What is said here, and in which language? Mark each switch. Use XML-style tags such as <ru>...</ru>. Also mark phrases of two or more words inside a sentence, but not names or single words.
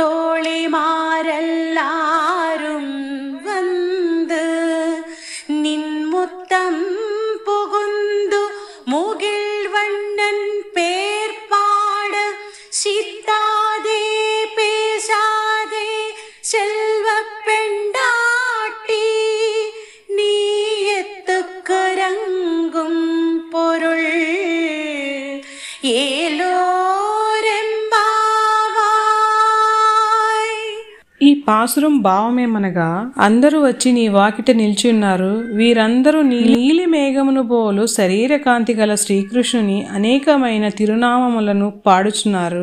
<ta>தோழிமாரெல்லாரும் வந்து நின்முத்தம் புகுந்து முகிழ்வண்ணன் பேர் பாட சித்தாதே பேசாதே செல்வ பெண்டாட்டி நீ எத்துக்குறங்கும் பொருள் ஏலோ.</ta> <te>ఈ పాసురం భావమేమనగా, అందరూ వచ్చి నీ వాకిట నిల్చున్నారు. వీరందరూ నీలి మేఘమును పోలు శరీర కాంతి గల శ్రీకృష్ణుని అనేకమైన తిరునామములను పాడుచున్నారు.</te>